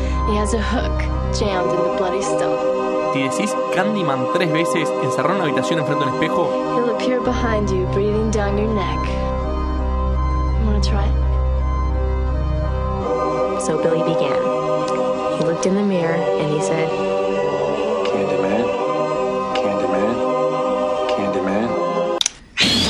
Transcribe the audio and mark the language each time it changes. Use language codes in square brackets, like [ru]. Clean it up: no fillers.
[en] He has a hook jammed in the bloody stump. [es] Si decís Candyman tres veces encerrado en una habitación enfrente de un espejo, [en] he'll appear behind you, breathing down your neck. You wanna try it? So Billy began. He looked in the mirror and he said, Candyman, Candyman, Candyman.